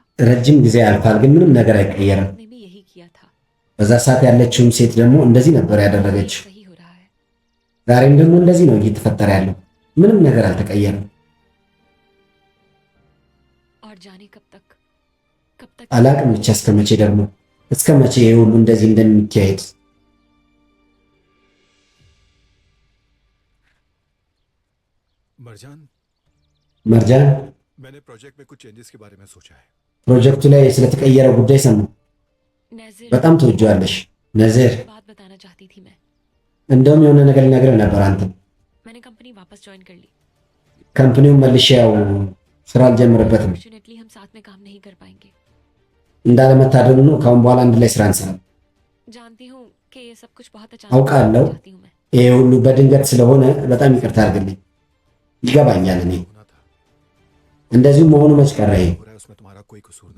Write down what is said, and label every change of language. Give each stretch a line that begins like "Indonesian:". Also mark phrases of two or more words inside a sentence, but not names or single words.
Amharic: ረጅም ጊዜ ያልፋል ግን ምንም ነገር አይቀየርም።
Hindi: ने भी यही किया था।
Amharic: በዛ ሰዓት ያለችውም ሴት ደግሞ እንደዚህ ነበር ያደረገችው።
Hindi: सही हो रहा है।
Amharic: ዛሬም ደግሞ እንደዚህ ነው እየተፈጠረ ያለው። ምንም ነገር አልተቀየረም።
Hindi: और जाने कब तक
Amharic: አላቅም ብቻ እስከ መቼ ደግሞ እስከ መቼ ይሄ ሁሉ እንደዚህ እንደሚካሄድ። መርጃን
Hindi: मैंने प्रोजेक्ट में कुछ चेंजेस के बारे में सोचा है।
Amharic: ፕሮጀክቱ ላይ ስለተቀየረ ጉዳይ ሰማሁ።
Hindi: नज़ीर
Amharic: በጣም ትወጂዋለሽ ነዚር።
Hindi: बात बताना चाहती थी मैं।
Amharic: እንደውም የሆነ ነገር ልነግርህ ነበር። አንተ
Hindi: मैंने कंपनी वापस ज्वाइन कर ली।
Amharic: ካምፓኒውን መልሼ ያው ስራ አልጀምርበትም።
Hindi: फॉर्चुनेटली हम साथ में काम नहीं कर पाएंगे।
Amharic: እንዳለመታደሉ ነው። ካሁን በኋላ አንድ ላይ ስራ እንሰራለን።
Hindi: जानती हूँ कि ये सब कुछ बहुत
Amharic: አውቃለሁ።
Hindi: अचानक चाहती हूँ मैं।
Amharic: ይሄ ሁሉ በድንገት ስለሆነ በጣም ይቅርታ አድርግልኝ። ይገባኛል። እኔ እንደዚሁም መሆኑ መች ቀረ። ይሄ
Hindi: हो रहा है उसमें तुम्हारा कोई कसूर नहीं।